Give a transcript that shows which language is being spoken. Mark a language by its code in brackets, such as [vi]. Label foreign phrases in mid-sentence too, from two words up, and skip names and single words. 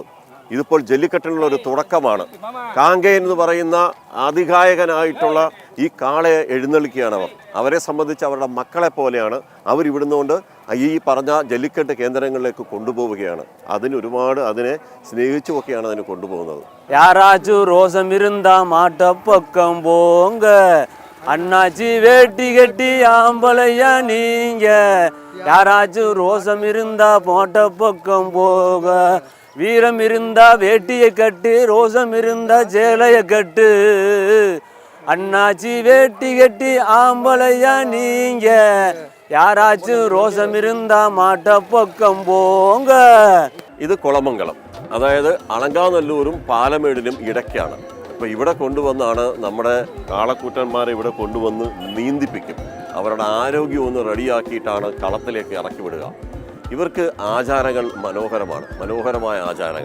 [ml] ഇതിപ്പോൾ ജല്ലിക്കെട്ടിനുള്ള ഒരു തുടക്കമാണ്. കാങ്കേയൻ എന്ന് പറയുന്ന അതികായകനായിട്ടുള്ള ഈ കാളയെ എഴുന്നള്ളിക്കുകയാണ് അവർ. അവരെ സംബന്ധിച്ച് അവരുടെ മക്കളെ പോലെയാണ്. അവരിവിടുന്നുകൊണ്ട് ഈ പറഞ്ഞ ജല്ലിക്കെട്ട് കേന്ദ്രങ്ങളിലേക്ക് കൊണ്ടുപോവുകയാണ്. ഒരുപാട് അതിനെ സ്നേഹിച്ചുമൊക്കെയാണ് അതിന് കൊണ്ടുപോകുന്നത്. [ta] யாராச்சும் ரோசம் இருந்தா மாட்ட பக்கம் போங்க, அண்ணாச்சி வேட்டி கட்டி ஆம்பளையா நீங்க. யாராச்சும் ரோசம் இருந்தா மாட்ட பக்கம் போக, வீரம் இருந்தா வேட்டியை கட்டு, ரோசம் இருந்தா சேலையை கட்டு. அண்ணாச்சி வேட்டி கட்டி ஆம்பளையா நீங்க, யாராச்சும் ரோசம் இருந்தா மாட்ட பக்கம் போங்க. [ml] ഇത് കുളമംഗലം, അതായത് അലങ്കാനല്ലൂരും പാലമേടിനും ഇടയ്ക്കാണ്. അപ്പോൾ ഇവിടെ കൊണ്ടുവന്നാണ് നമ്മുടെ കാളക്കൂറ്റന്മാരെ ഇവിടെ കൊണ്ടുവന്ന് നീന്തിപ്പിക്കും. അവരുടെ ആരോഗ്യം ഒന്ന് റെഡിയാക്കിയിട്ടാണ് കളത്തിലേക്ക് ഇറക്കി വിടുക. ഇവർക്ക് ആചാരങ്ങൾ മനോഹരമായ ആചാരങ്ങൾ.